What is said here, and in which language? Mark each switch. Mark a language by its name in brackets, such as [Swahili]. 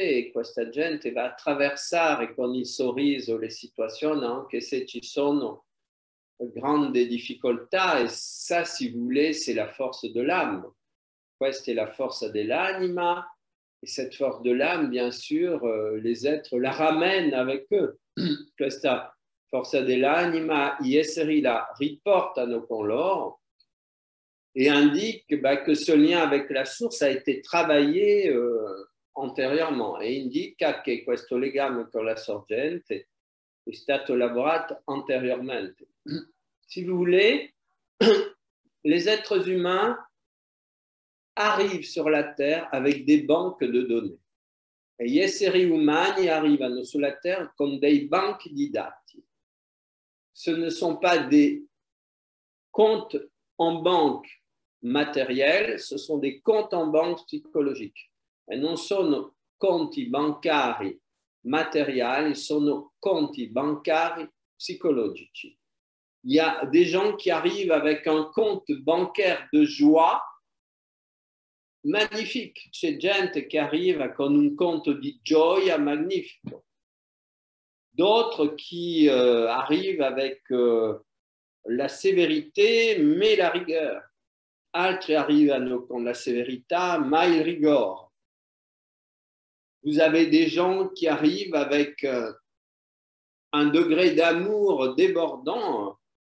[Italian] E questa gente va attraversare con il sorriso le situazioni, anche se ci sono grande difficoltà, [French] e ça, si vous voulez, c'est la force de l'âme. [Italian] Questa è la forza dell'anima, [French] et cette force de l'âme, bien sûr, les êtres la ramènent avec eux. [Italian] Questa forza dell'anima, gli esseri la riportano con loro [French] et indique que ce lien avec la source a été travaillé antérieurement, [Italian] e indica che questo legame con la sorgente è stato lavorato anteriormente. [French] Si vous voulez, les êtres humains arrivent sur la Terre avec des banques de données. [Italian] E gli esseri umani arrivano sulla Terre con dei banchi di dati. [French] Ce ne sont pas des comptes en banque matériels, ce sont des comptes en banque psychologiques. [Italian] E non sono conti bancari materiali, sono conti bancari psychologici. [French] Il y a des gens qui arrivent avec un compte bancaire de joie magnifique. [Italian] C'è gente che arriva con un conto di gioia magnifico. [French] D'autres qui arrivent avec la sévérité mais la rigueur. [Italian] Altri arrivano con la sévérité ma il rigore. [French] Vous avez des gens qui arrivent avec un degré d'amour débordant.